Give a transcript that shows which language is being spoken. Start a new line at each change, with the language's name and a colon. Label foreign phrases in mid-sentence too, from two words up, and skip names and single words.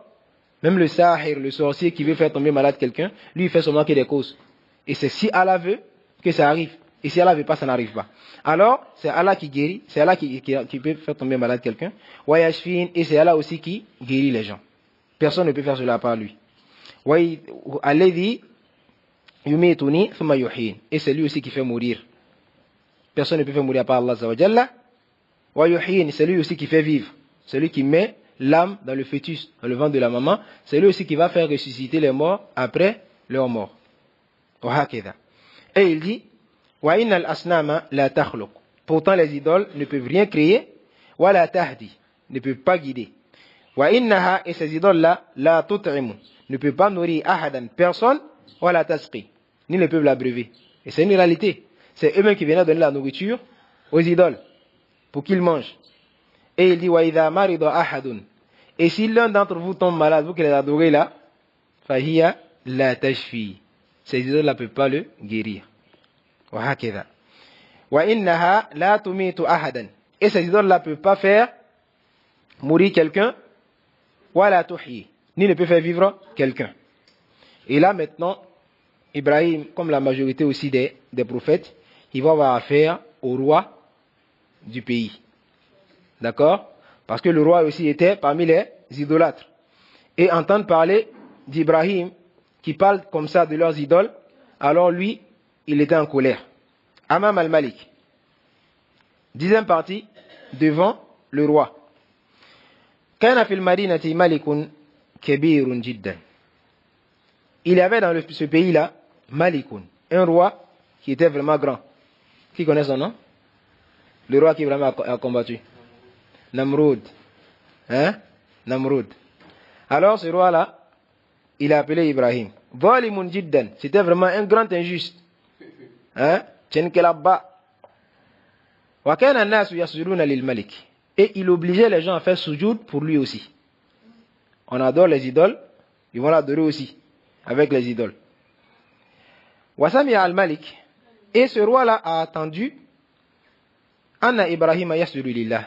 French: Même le sahir, le sorcier qui veut faire tomber malade quelqu'un, lui il fait seulement qu'il y ait des causes. Et c'est si Allah veut que ça arrive. Et si Allah ne veut pas, ça n'arrive pas. Alors, c'est Allah qui guérit, c'est Allah qui peut faire tomber malade quelqu'un. Wayashfin, et c'est Allah aussi qui guérit les gens. Personne ne peut faire cela à part lui.
Arabic: الذي يميتني ثم يحيين.
French: Et c'est lui aussi qui fait mourir. Personne ne peut faire mourir à part Allah Azza wa Jalla.
Arabic: ويحيين,
French: c'est lui aussi qui fait vivre. C'est lui qui met l'âme dans le fœtus, dans le ventre de la maman. C'est lui aussi qui va faire ressusciter les morts après leur mort. Et il dit,
Arabic: وإن الأصنام لا تخلق.
French: Pourtant les idoles ne peuvent rien créer,
Arabic: ولا تهدي,
French: ne peuvent pas guider.
Arabic: وإنها,
French: et ces idoles-là,
Arabic: لا تطعم,
French: ne peuvent pas nourrir ahadan, personne,
Arabic: ولا تسقي,
French: ni ne peuvent l'abreuver. Et c'est une réalité. C'est eux-mêmes qui viennent donner la nourriture aux idoles, pour qu'ils mangent. Et il dit,
Arabic: وإذا مرض أحد.
French: Et si l'un d'entre vous tombe malade, vous qui les adorez là,
Arabic: فهي لا تشفي.
French: Ces idoles-là ne peuvent pas le guérir.
Arabic: وهكذا. وإنها لا تميت أحدا.
French: Et ces idoles-là ne peuvent pas faire mourir quelqu'un,
Arabic: ولا تحيي,
French: ni ne peut faire vivre quelqu'un. Et là maintenant, Ibrahim, comme la majorité aussi des prophètes, il va avoir affaire au roi du pays. D'accord? Parce que le roi aussi était parmi les idolâtres. Et entendre parler d'Ibrahim, qui parle comme ça de leurs idoles, alors lui, il était en colère.
Arabic: أمام الملك.
French: 10e partie, devant le roi.
Arabic: كان في المدينة ملك كبير جدا.
French: Il y avait dans ce pays-là, Malikun, un roi qui était vraiment grand. Qui connaît son nom? Le roi qui vraiment a combattu. Namrud. Hein? Namrud. Alors ce roi-là, il a appelé Ibrahim.
Arabic: ظالم جدا.
French: C'était vraiment un grand injuste. Hein? Tchenkelabba.
Arabic: وكان الناس يسجدون للملك.
French: Et il obligeait les gens à faire sujoud pour lui aussi. On adore les idoles, ils vont l'adorer aussi, avec les idoles.
Arabic: وسمع الملك.
French: Et ce roi-là a attendu
Arabic: أن إبراهيم يسجد لله.